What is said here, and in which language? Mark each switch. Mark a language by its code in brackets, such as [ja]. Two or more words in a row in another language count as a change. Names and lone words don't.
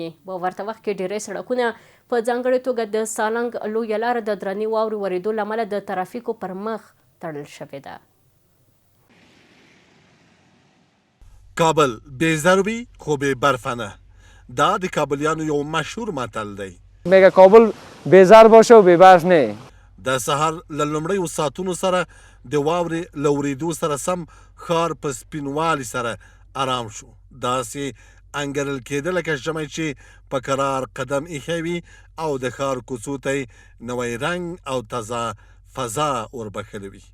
[ps] په ورته وخت کې ډیری سړکونه په ځانګړې توګه د سالنګ لویه لاره د درنې واورې ورېدو له امله د ترافیکو پر مخ تړل شوې ده. کابل بې ضربی خو بې برفه نه. دا د کابلیانو یو مشهور متل دی. [fa] میگه کابل بیزار باشه و بیبرف نه. [ps] د سهار له لومړیو ساعتونو سره د واورې له ورېدو سره سم ښار په سپینوالي سره ارام شو. داسې انګرل کېده لکه ژمی چې په قرار قدم ایښی وي او د ښار کوڅو ته یې نوی رنګ او تازه فضا وربښلې وي.